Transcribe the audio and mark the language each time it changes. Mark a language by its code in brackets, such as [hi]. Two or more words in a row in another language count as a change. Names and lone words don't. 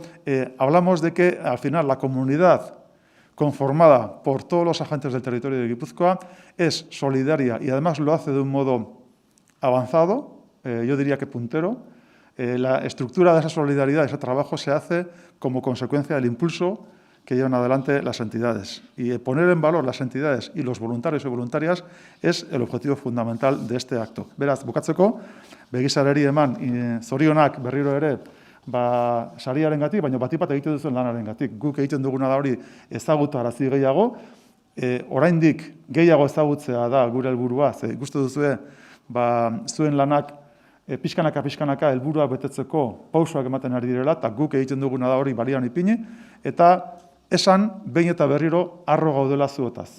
[es] Hablamos de que, al final, la comunidad conformada por todos los agentes del territorio de Guipúzcoa es solidaria y, además, lo hace de un modo avanzado, yo diría que puntero. La estructura de esa solidaridad, ese trabajo, se hace como consecuencia del impulso que llevan adelante las entidades. Y poner en valor las entidades y los voluntarios y voluntarias es el objetivo fundamental de este acto. [eu] Beraz, bukatzeko, begisarari eman zorionak berriro ere sariarengatik, baina batik bat egiten duzuen lanarengatik. Guk egiten duguna da hori ezagutarazi gehiago, oraindik gehiago ezagutzea da gure helburua, ze ikusten duzue zuen lanak pixkanaka helburuak betetzeko pausoak ematen ari direla, eta guk egiten duguna da hori balian ipini, eta esan behin eta berriro harro gaudela zuotaz.